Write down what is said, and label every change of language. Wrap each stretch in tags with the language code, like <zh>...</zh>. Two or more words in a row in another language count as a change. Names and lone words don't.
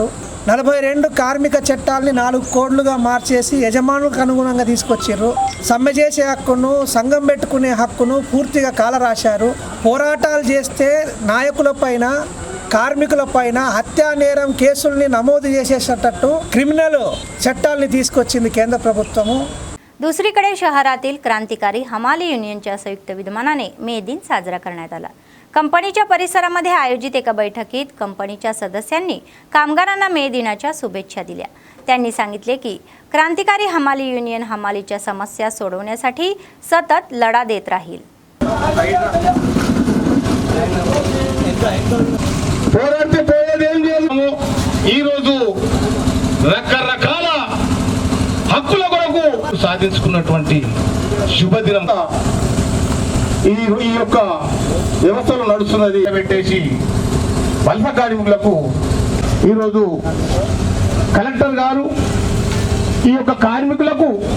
<te>42 కార్మిక చట్టాలని 4 కోడ్లుగా మార్చేసి యజమానులకు అనుగుణంగా తీసుకొచ్చారు. సమ్మె చేసే హక్కును, సంఘం పెట్టుకునే హక్కును పూర్తిగా కాలరాశారు. పోరాటాలు చేస్తే నాయకులపైన, కార్మికులపైన హత్యా నేరం కేసుల్ని నమోదు చేసేటట్టు క్రిమినల్ చట్టాలని తీసుకొచ్చింది కేంద్ర ప్రభుత్వము.</te> <mr>दुसरीकडे शहरातील क्रांतिकारी हमाली युनियनच्या संयुक्त विद्यमानाने मे दिन साजरा करण्यात आला. कंपनीच्या परिसरामध्ये आयोजित एका बैठकीत कंपनीच्या सदस्यांनी कामगारांना मे दिनाच्या शुभेच्छा दिल्या. त्यांनी सांगितले की क्रांतिकारी हमाली युनियन हमालीच्या समस्या सोडवण्यासाठी सतत लढा देत राहील.</mr> <te>రకరకాల హక్కుల కొరకు సాధించుకున్నటువంటి శుభదినం ఈ యొక్క వ్యవస్థలో నడుస్తున్నది పెట్టేసి వలస కార్మికులకు ఈరోజు కలెక్టర్ గారు ఈ యొక్క కార్మికులకు</te>